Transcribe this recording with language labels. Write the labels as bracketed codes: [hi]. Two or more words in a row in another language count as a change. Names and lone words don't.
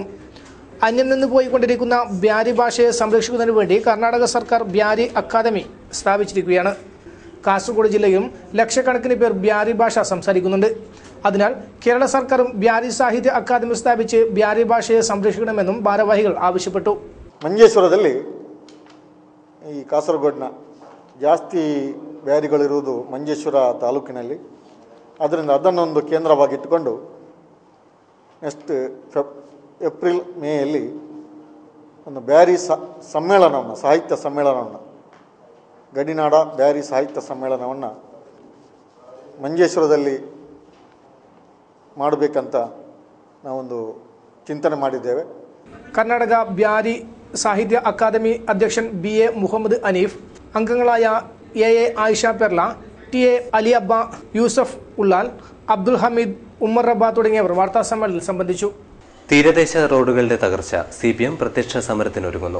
[ml] അന്യം നിന്ന് പോയിക്കൊണ്ടിരിക്കുന്ന ബ്യാരി ഭാഷയെ സംരക്ഷിക്കുന്നതിന് വേണ്ടി കർണാടക സർക്കാർ ബ്യാരി അക്കാദമി സ്ഥാപിച്ചിരിക്കുകയാണ്. കാസർഗോഡ് ജില്ലയും ലക്ഷക്കണക്കിന് പേർ ബ്യാരി ഭാഷ സംസാരിക്കുന്നുണ്ട്. അതിനാൽ കേരള സർക്കാരും ബ്യാരി സാഹിത്യ അക്കാദമി സ്ഥാപിച്ച് ബ്യാരി ഭാഷയെ സംരക്ഷിക്കണമെന്നും ഭാരവാഹികൾ ആവശ്യപ്പെട്ടു. [kn] ಮಂಜೇಶ್ವರದಲ್ಲಿ ಈ ಕಾಸರಗೋಡಿನ ಜಾಸ್ತಿ ಬ್ಯಾರಿಗಳಿರುವುದು ಮಂಜೇಶ್ವರ ತಾಲೂಕಿನಲ್ಲಿ. ಅದರಿಂದ ಅದನ್ನೊಂದು ಕೇಂದ್ರವಾಗಿಟ್ಟುಕೊಂಡು [en] next April [kn] ಮೇಯಲ್ಲಿ ಒಂದು ಬ್ಯಾರಿ ಸಮ್ಮೇಳನವನ್ನು ಸಾಹಿತ್ಯ ಸಮ್ಮೇಳನವನ್ನು ಗಡಿನಾಡ ಬ್ಯಾರಿ ಸಾಹಿತ್ಯ ಸಮ್ಮೇಳನವನ್ನು ಮಂಜೇಶ್ವರದಲ್ಲಿ ಮಾಡಬೇಕಂತ ನಾವೊಂದು ಚಿಂತನೆ ಮಾಡಿದ್ದೇವೆ. [ml] കർണാടക ബ്യാരി സാഹിത്യ അക്കാദമി അധ്യക്ഷൻ BA മുഹമ്മദ് അനീഫ്, അംഗങ്ങളായ AA ആയിഷ പെർല, TA അലി അബ്ബ, യൂസഫ് ഉള്ളാൽ, അബ്ദുൽ ഹമീദ്, ഉമ്മർ റബ്ബ തുടങ്ങിയവർ വാർത്താ സമ്മേളനത്തിൽ സംബന്ധിച്ചു. തീരദേശ റോഡുകളുടെ തകർച്ച CPM പ്രത്യക്ഷ സമരത്തിനൊരുങ്ങുന്നു.